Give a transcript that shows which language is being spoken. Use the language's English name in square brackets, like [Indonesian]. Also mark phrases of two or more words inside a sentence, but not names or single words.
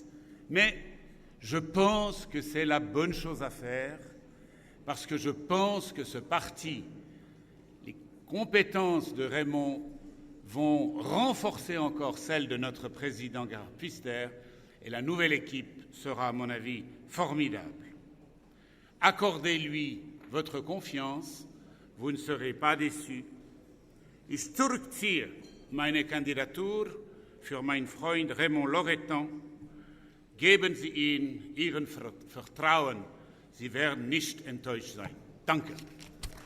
[French] Mais je pense que c'est la bonne chose à faire, parce que je pense que ce parti, les compétences de Raymond vont renforcer encore celles de notre président Gerhard Pfister, et la nouvelle équipe sera, à mon avis, formidable. Accordez-lui votre confiance, vous ne serez pas déçus. [German] Ich zurückziehe meine Kandidatur für meinen Freund Raymond Loretan. Geben Sie ihm Ihren Vertrauen. Sie werden nicht enttäuscht sein. Danke.